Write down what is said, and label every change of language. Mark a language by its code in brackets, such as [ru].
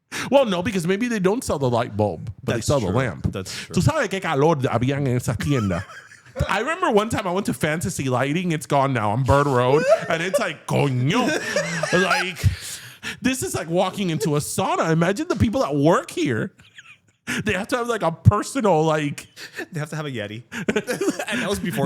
[en] Well, no, because maybe they don't sell the light bulb, but That's they sell true. the lamp. That's true. [es] ¿Tú sabes qué calor habían en esa tienda? [en] I remember one time I went to Fantasy Lighting. It's gone now on Bird Road. And it's like, coño. Like, this is like walking into a sauna. Imagine the people that work here. They have to have like a personal, like They have to have a Yeti. And that was before